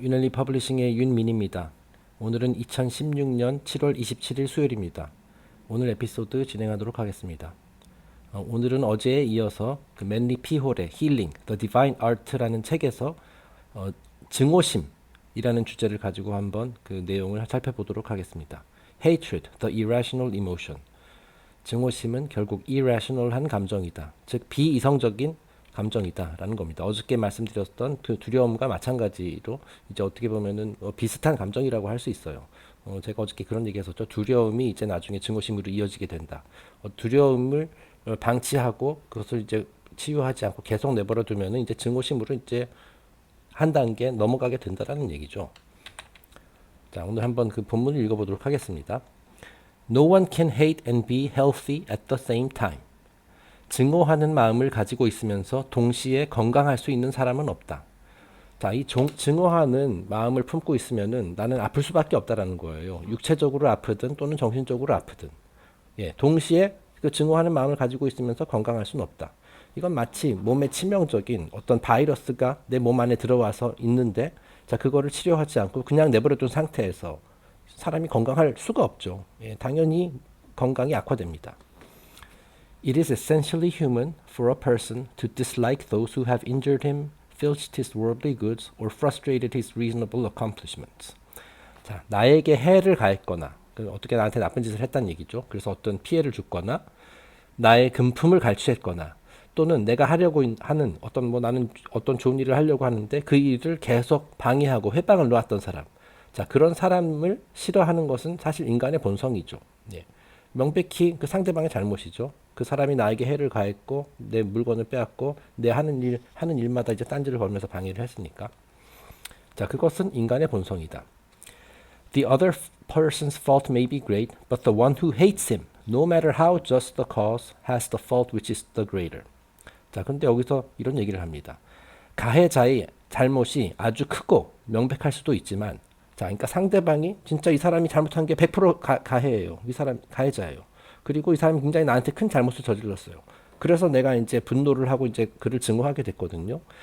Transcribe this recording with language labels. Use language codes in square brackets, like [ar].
[ko] 윤엘리 퍼블리싱의 윤민입니다. 오늘은 2016년 7월 27일 수요일입니다. 오늘 에피소드 진행하도록 하겠습니다. 오늘은 어제에 이어서 그 맨리 피홀의 힐링, The Divine Art라는 책에서 증오심이라는 주제를 가지고 한번 그 내용을 살펴보도록 하겠습니다. [en] Hatred, the irrational emotion. [ko] 증오심은 결국 irrational한 감정이다. 즉 비이성적인 감정이다라는 겁니다. 어저께 말씀드렸던 그 두려움과 마찬가지로 이제 어떻게 보면은 비슷한 감정이라고 할 수 있어요. 제가 어저께 그런 얘기했었죠. 두려움이 이제 나중에 증오심으로 이어지게 된다. 두려움을 방치하고 그것을 이제 치유하지 않고 계속 내버려 두면은 이제 증오심으로 이제 한 단계 넘어가게 된다라는 얘기죠. 자, 오늘 한번 그 본문을 읽어보도록 하겠습니다. [en] No one can hate and be healthy at the same time. [ko] 증오하는 마음을 가지고 있으면서 동시에 건강할 수 있는 사람은 없다. 자, 이 증오하는 마음을 품고 있으면은 나는 아플 수밖에 없다라는 거예요. 육체적으로 아프든 또는 정신적으로 아프든. 예, 동시에 그 증오하는 마음을 가지고 있으면서 건강할 수는 없다. 이건 마치 몸에 치명적인 어떤 바이러스가 내 몸 안에 들어와서 있는데, 자, 그거를 치료하지 않고 그냥 내버려둔 상태에서 사람이 건강할 수가 없죠. 예, 당연히 건강이 악화됩니다. [en] It is essentially human for a person to dislike those who have injured him, filched his worldly goods, or frustrated his reasonable accomplishments. [ko] 자, 나에게 해를 가했거나, 어떻게 나한테 나쁜 짓을 했다는 얘기죠. 그래서 어떤 피해를 줬거나, 나의 금품을 갈취했거나, 또는 내가 하려고 하는 나는 어떤 좋은 일을 하려고 하는데 그 일을 계속 방해하고 회방을 놓았던 사람. 자, 그런 사람을 싫어하는 것은 사실 인간의 본성이죠. 예. 명백히 그 상대방의 잘못이죠. 그 사람이 나에게 해를 가했고 내 물건을 빼앗고 내 하는 일마다 이제 딴지를 걸면서 방해를 했으니까. 자, 그것은 인간의 본성이다. [en] The other person's fault may be great, but the one who hates him, no matter how just the cause, has the fault which is the greater. [ko] 자, 근데 여기서 이런 얘기를 합니다. 가해자의 잘못이 아주 크고 명백할 수도 있지만, 자, 그러니까 상대방이 진짜 이 사람이 잘못한 게 100% 가해예요. 이 사람 가해자예요. 그리고 이 사람이 굉장히 나한테 큰 잘못을 저질렀어요. 그래서 내가 이제 분노를 하고 이제 그를 증오하게 됐거든요.